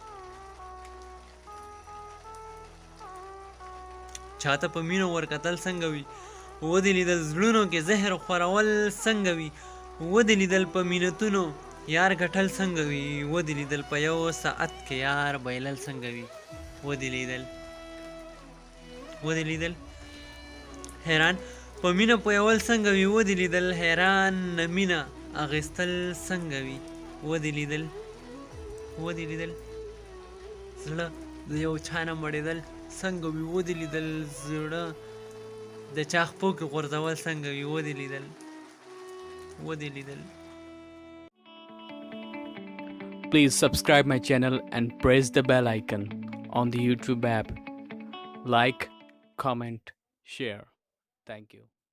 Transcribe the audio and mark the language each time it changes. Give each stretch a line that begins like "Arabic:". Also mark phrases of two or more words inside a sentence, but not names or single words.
Pashto: چاته په مینو ورکتل څنګه وي ودې لیدل زړونو کې زهر خورول څنګه وي ودې لیدل په مینتونو یار ګټل څنګه وي ودې لیدل په یو ساعت کې یار بایلل څنګه وي ودې لیدل حیران په مینه پویول څنګه وي ودې لیدل حیران نه مینه اخیستل څنګه وي ودې لیدل زړه د یو چا نه مړېدل څنګه وي ودې لیدل زړه د چا خپو کې غورځول څنګه وي ودې لیدل
English: Please subscribe my channel and press the bell icon on the YouTube app. Like, comment, share. Thank you.